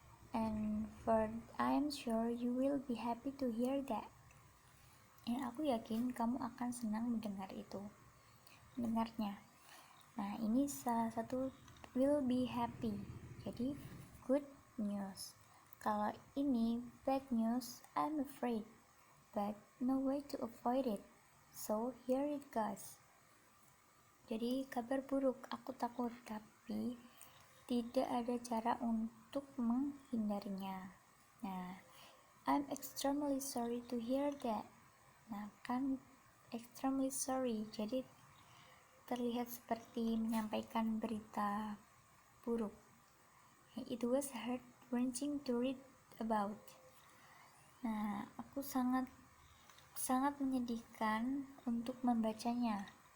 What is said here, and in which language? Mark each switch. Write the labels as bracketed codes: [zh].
[en] And for I am sure you will be happy to hear that. [id] Dan aku yakin kamu akan senang mendengarnya. Nah, ini salah satu [en] will be happy. [id] Jadi, [en] good news. [id] Kalau ini [en] bad news, I'm afraid, but no way to avoid it. So, here it goes. [id] Jadi, kabar buruk, aku takut, tapi tidak ada cara untuk menghindarinya. [en] Nah, I'm extremely sorry to hear that. [id] Nah, kan [en] extremely sorry, [id] jadi terlihat seperti menyampaikan berita buruk. [en] It was heart-wrenching to read about. [id] Nah, aku sangat menyedihkan untuk membacanya.